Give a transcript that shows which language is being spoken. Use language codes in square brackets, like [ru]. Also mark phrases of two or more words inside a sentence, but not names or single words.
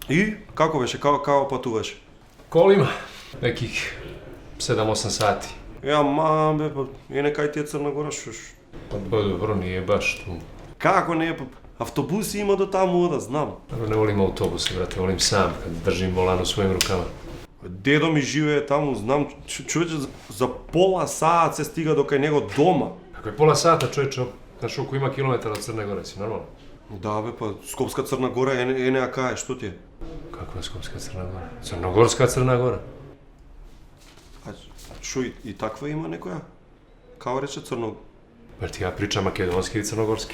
[mk] И како беше, како патуваш? Колима, [sr] nekih 7-8 sati. [mk] Ја, мамбе, па, кај ти е Црна Гора, шуш. [sr] Pa dobro, nije baš tu. [mk] Како не е, па, автобуси има до таму, да знам. [sr] Dobro, ne volim autobuse, brate, volim sam, kad držim volan u svojim rukama. [mk] Дедо ми живее таму, знам, човече, за пола саат се стига до кај него дома. [sr] Kako je pola sata, čovječe, znaš koliko ima kilometara od Crne Gore, si normalno? [mk] Да, бе, па, Скопска Црна Гора е неа кај, што ти е? [sr] Kako je Skopska Crna Gora? Crnogorska Crna Gora. [mk] А шо и таква има некоја? Као рече Црно... [sr] Jer ti ja pričam makedonski i crnogorski.